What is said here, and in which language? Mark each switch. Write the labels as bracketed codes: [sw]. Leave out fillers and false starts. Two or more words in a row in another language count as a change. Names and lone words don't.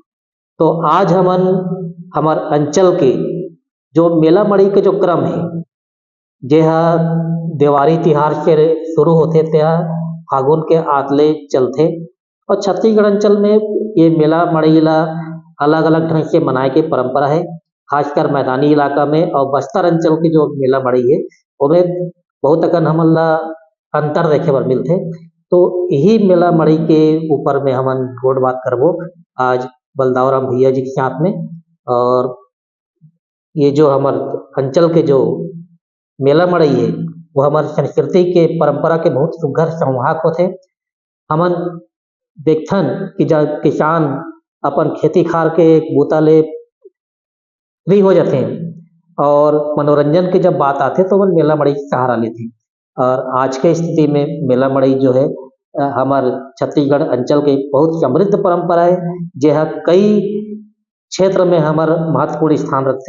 [hne] तो आज हमन हमार अंचल के जो मेला मड़ई के जो क्रम है जेह देवारी तिहार से शुरू होते थे फागुन के आतले चलते और छत्तीसगढ़ अंचल में ये मेला मड़ई ला अलग अलग ढंग से मनाए के परंपरा है, खासकर मैदानी इलाका में। और बस्तर अंचल की जो मेला मड़ई है उमें बहुत अकन हमन ला अंतर देखे बर मिलते। तो यही मेला मड़ई के ऊपर में हमन गोड बात करबो आज बलदाऊ राम भैया जी के साथ में। और ये जो हमार अंचल के जो मेला मड़ई है वो हमारे संस्कृति के परंपरा के बहुत सुघर संवाहक होते। हमन देखथन कि जब किसान अपन खेती खार के बूता ले फ्री हो जाते हैं और मनोरंजन की जब बात आते तो वो मेला मड़ई सहारा लेते। और आज के स्थिति में मेला मड़ई जो है हमारे छत्तीसगढ़ अंचल के बहुत समृद्ध परंपरा है जह कई क्षेत्र में हमार महत्वपूर्ण स्थान रखते।